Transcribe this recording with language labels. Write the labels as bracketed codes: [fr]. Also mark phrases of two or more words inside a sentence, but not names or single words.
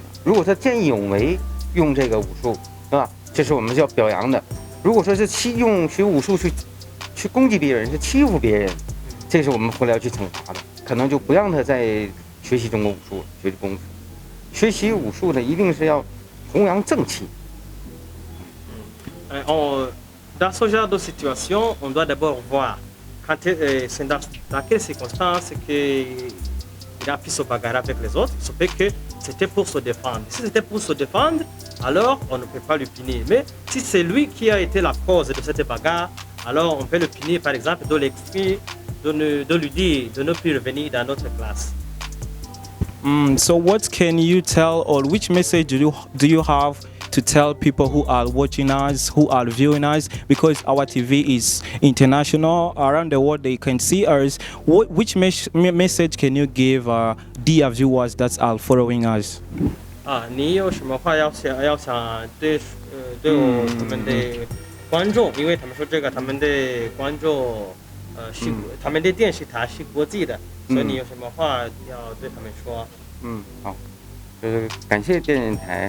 [zh] 如果他见义勇为用这个武术，是吧？这是我们叫表扬的。如果说是学武术去攻击别人，是欺负别人，这是我们回来要去惩罚的，可能就不让他再学习中国武术了，学习功夫。学习武术呢，一定是要弘扬正气。 [fr] Dans ce genre de situation, on doit d'abord voir c'est dans quelles circonstances qu'il a pu se bagarrer avec les autres. Il se peut que c'était pour se défendre. Si c'était pour se défendre, alors on ne peut pas le punir. Mais si c'est lui qui a été la cause de cette bagarre, alors on peut le punir, par exemple, de l'exclure, de lui dire de ne plus revenir dans notre classe. [en] So what can you tell or which message do you have to tell people who are watching us, who are viewing us, because our TV is international, around the world they can see us. Which message can you give dear viewers that are following us? [zh] 你有什么话要想对我们的观众，因为他们说这个他们的观众他们的电视台是国际的，所以你有什么话要对他们说？好，就是感谢电视台。